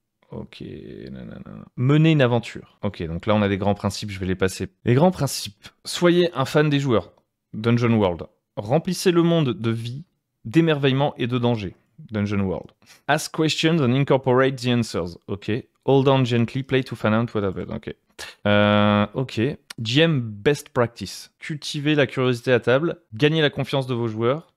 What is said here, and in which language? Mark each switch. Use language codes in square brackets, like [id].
[fr] Ok. Mener une aventure. Ok, donc là, on a des grands principes, je vais les passer. Les grands principes. Soyez un fan des joueurs. Dungeon World. Remplissez le monde de vie, d'émerveillement et de danger. Dungeon World. [en] Ask questions and incorporate the answers. Ok. Hold on gently, play to find out what happened. Ok. Ok. GM Best Practice. [fr] Cultivez la curiosité à table. Gagnez la confiance de vos joueurs.